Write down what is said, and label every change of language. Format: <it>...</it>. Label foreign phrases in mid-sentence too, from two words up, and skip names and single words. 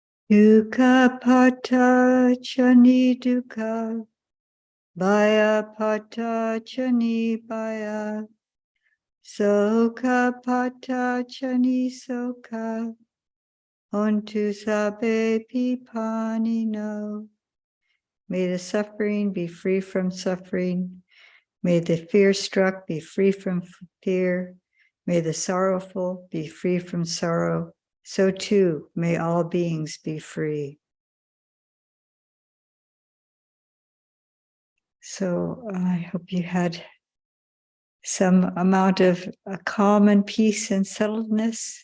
<pi>Dukkha pata chani dukkha, baya pata chani baya, sokha pata chani sokha, hontu sabe pipanino.</pi> <en>May the suffering be free from suffering. May the fear-struck be free from fear. May the sorrowful be free from sorrow. So too, may all beings be free. So I hope you had some amount of calm and peace and settledness.</en>